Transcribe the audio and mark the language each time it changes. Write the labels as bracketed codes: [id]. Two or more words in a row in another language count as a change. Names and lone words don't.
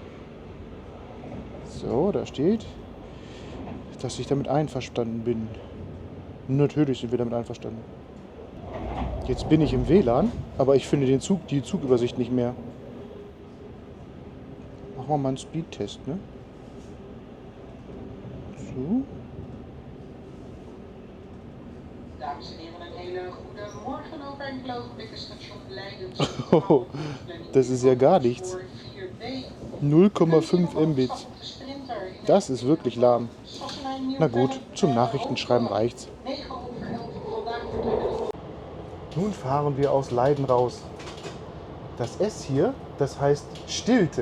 [de] So, da steht, dass ich damit einverstanden bin. Natürlich sind wir damit einverstanden. Jetzt bin ich im WLAN, aber ich finde die Zugübersicht nicht mehr. Machen wir mal einen Speedtest, ne? So. [nl] Dames en heren, een hele goede morgen. Over enkele ogenblikken station Leiden. [de] Oh, das ist ja gar nichts. 0,5 Mbit. Das ist wirklich lahm. Na gut, zum Nachrichtenschreiben reicht's. Nun fahren wir aus Leiden raus. Das S hier, das heißt Stilte.